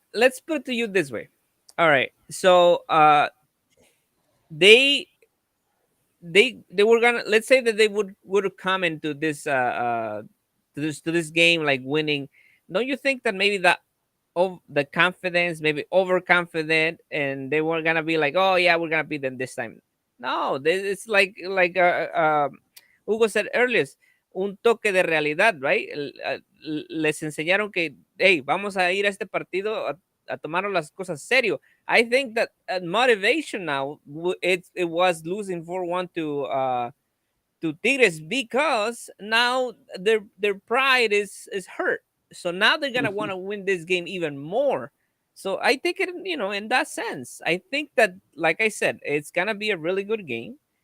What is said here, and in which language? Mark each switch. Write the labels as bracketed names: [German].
[English] Let's put it to you this way. All right. So they were gonna, let's say that they would have come into this to this game like winning. Don't you think that maybe the confidence, maybe overconfident, and they were gonna be like, oh yeah, we're gonna beat them this time? No, it's like Hugo said earlier, [Spanish] un toque de realidad, [English] right? [Spanish] Les enseñaron que, [English] hey, [Spanish] vamos a ir a este partido a tomar las cosas serio. [English] I think that motivation now, it was losing 4-1 to Tigres because now their pride is hurt. So now they're gonna want to win this game even more. So I think it, in that sense, I think that, like I said, it's gonna be a really good game.